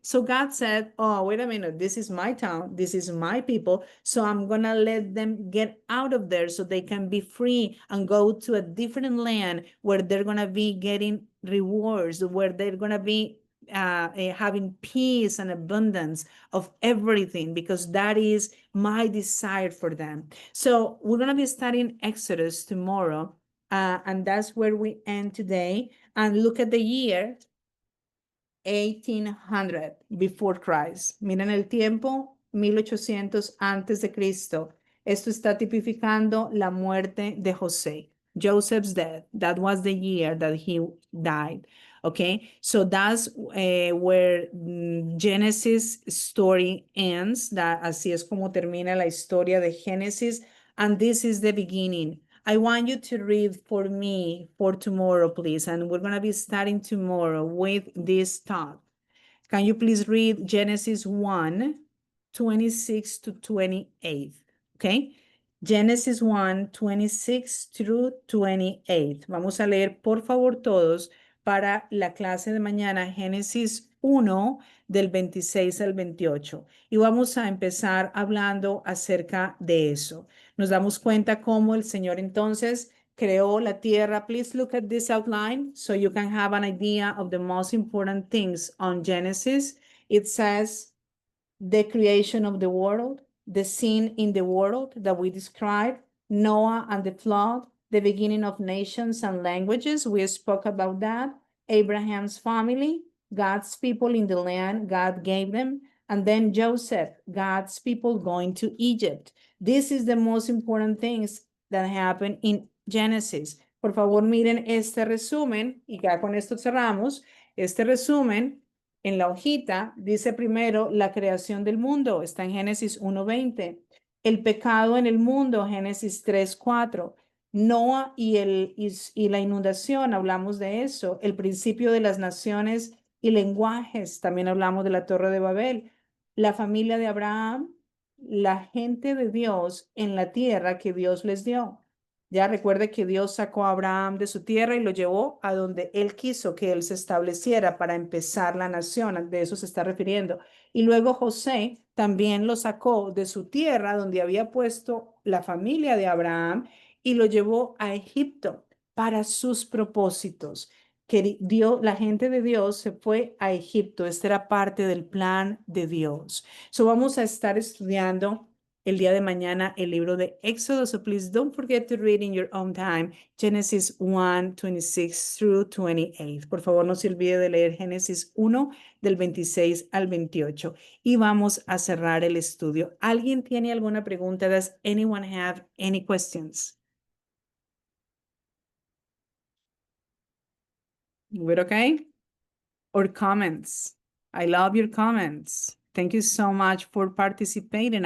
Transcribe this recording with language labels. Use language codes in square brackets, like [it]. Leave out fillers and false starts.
[en] So God said, oh, wait a minute, this is my town, this is my people, so I'm gonna let them get out of there so they can be free and go to a different land where they're gonna be getting rewards, where they're gonna be having peace and abundance of everything, because that is my desire for them. So we're going to be studying Exodus tomorrow, and that's where we end today. And look at the year 1800 before Christ. [es] Miren el tiempo, 1800 antes de Cristo. Esto está tipificando la muerte de José. [en] Joseph's death. That was the year that he died. Okay, so that's where Genesis story ends. [es] Así es como termina la historia de Génesis. [en] And this is the beginning. I want you to read for me for tomorrow, please. And we're going to be starting tomorrow with this talk. Can you please read Genesis 1, 26 to 28? Okay. Genesis 1, 26 through 28. [es] Vamos a leer, por favor, todos para la clase de mañana, Génesis 1, del 26 al 28. Y vamos a empezar hablando acerca de eso. Nos damos cuenta cómo el Señor entonces creó la tierra. [en] Please look at this outline so you can have an idea of the most important things on Genesis. It says the creation of the world, the sin in the world that we described, Noah and the flood, the beginning of nations and languages. We spoke about that. Abraham's family, God's people in the land God gave them, and then Joseph, God's people going to Egypt. This is the most important things that happen in Genesis. [es] Por favor, miren este resumen y ya con esto cerramos. Este resumen en la hojita dice primero la creación del mundo, está en Génesis 1:20. El pecado en el mundo, Génesis 3:4. Noah y la inundación, hablamos de eso. El principio de las naciones y lenguajes, también hablamos de la Torre de Babel. La familia de Abraham, la gente de Dios en la tierra que Dios les dio. Ya recuerde que Dios sacó a Abraham de su tierra y lo llevó a donde él quiso que él se estableciera para empezar la nación. De eso se está refiriendo. Y luego José también lo sacó de su tierra donde había puesto la familia de Abraham y lo llevó a Egipto para sus propósitos. Que Dios, la gente de Dios se fue a Egipto. Esta era parte del plan de Dios. So vamos a estar estudiando el día de mañana el libro de Éxodo. [en] So please don't forget to read in your own time Genesis 1, 26 through 28. [es] Por favor, no se olvide de leer Génesis 1 del 26 al 28. Y vamos a cerrar el estudio. ¿Alguien tiene alguna pregunta? [en] Does anyone have any questions? We're okay? Or comments? I love your comments. Thank you so much for participating.